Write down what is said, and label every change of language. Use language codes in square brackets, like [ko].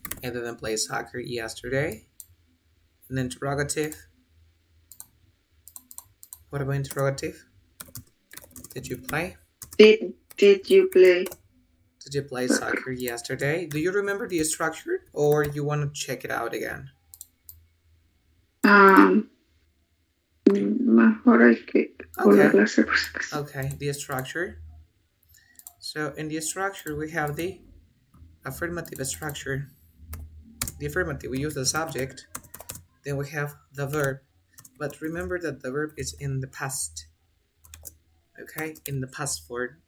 [en] I didn't play soccer yesterday. An interrogative. What about interrogative? Did you play? Did you play? Did you play soccer yesterday? Do you remember the structure, or you want to check it out again? [es] Mejor hay que volverla a hacer. [en] Okay, the structure. So in the structure we have the affirmative structure. The affirmative, we use the subject, then we have the verb. But remember that the verb is in the past. Okay, in the past form.